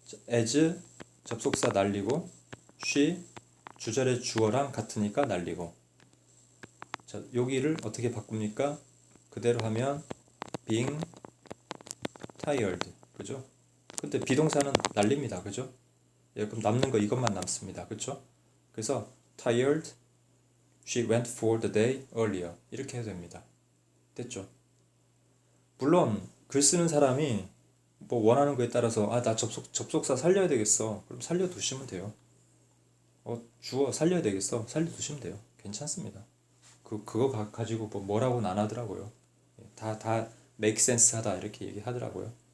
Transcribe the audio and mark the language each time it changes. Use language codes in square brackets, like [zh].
[ko] as 접속사 날리고 she 주절의 주어랑 같으니까 날리고 자 여기를 어떻게 바꿉니까? 그대로 하면 [en] being tired [ko] 그죠? 근데 비동사는 날립니다. 그죠? 예, 그럼 남는 거 이것만 남습니다. 그죠? [en] 그래서 tired she went for the day earlier [ko] 이렇게 해도 됩니다. 됐죠? 물론 글 쓰는 사람이 뭐 원하는 거에 따라서 나 접속사 살려야 되겠어. 그럼 살려두시면 돼요. 주어 살려야 되겠어. 살려두시면 돼요. 괜찮습니다. 그거 가지고 뭐라고는 안 하더라고요. 다 [en] make sense [ko] 하다 이렇게 얘기하더라고요.